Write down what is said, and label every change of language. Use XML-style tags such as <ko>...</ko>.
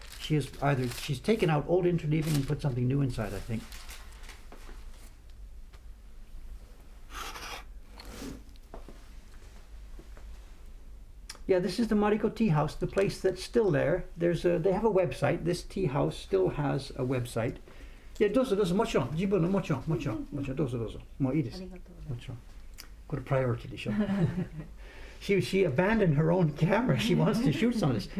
<en>She's taken out old interleaving and put something new inside, I think. Yeah, this is the Mariko Tea House, the place that's still there. They have a website. This tea house still has a website.</en> <ja>いや、どうぞどうぞ、もちろん、自分のもちろん、もちろん、もちろん、どうぞどうぞ、もういいです。もちろん。これ priority でしょ。</ja> <en>she abandoned her own camera. She wants to shoot some of this.</en>